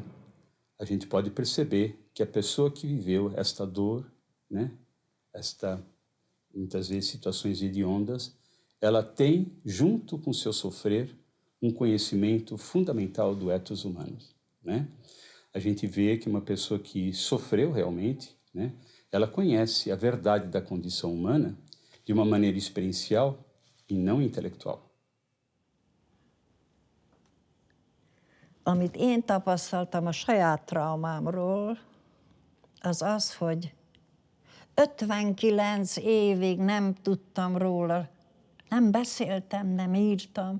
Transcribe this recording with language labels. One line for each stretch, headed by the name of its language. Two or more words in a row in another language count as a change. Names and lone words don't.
Portuguese: A gente pode perceber que a pessoa que viveu esta dor, né, muitas vezes, situações hediondas, ela tem, junto com o seu sofrer, um conhecimento fundamental do ethos humanos, né? A gente vê que uma pessoa que sofreu realmente, né, ela conhece a verdade da condição humana de uma maneira experiencial e não intelectual.
Hungarian: Amit én tapasztaltam a saját traumámról, az az, hogy 59 évig nem tudtam róla, nem beszéltem, nem írtam.